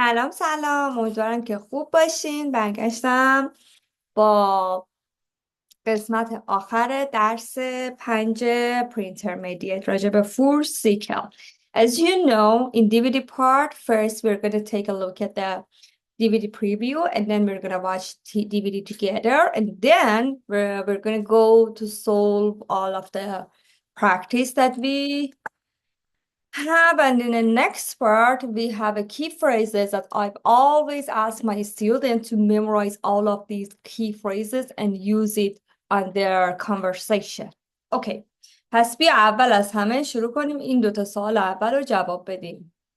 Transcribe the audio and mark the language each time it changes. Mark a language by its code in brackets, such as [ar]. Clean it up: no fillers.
[fa] سلام، امیدوارم که خوب باشین. برگشتم با قسمت آخر درس 5 Pre-intermediate راجع به full SQL. [en] As you know, in DVD part, first we're going to take a look at the DVD preview, and then we're going to watch DVD together, and then we're going to go to solve all of the practice that we have. And in the next part, we have a key phrases that I've always asked my students to memorize all of these key phrases and use it on their conversation. Okay. [fa] پس بیا اول از همه شروع کنیم این دوتا سوال اول رو جواب بدیم.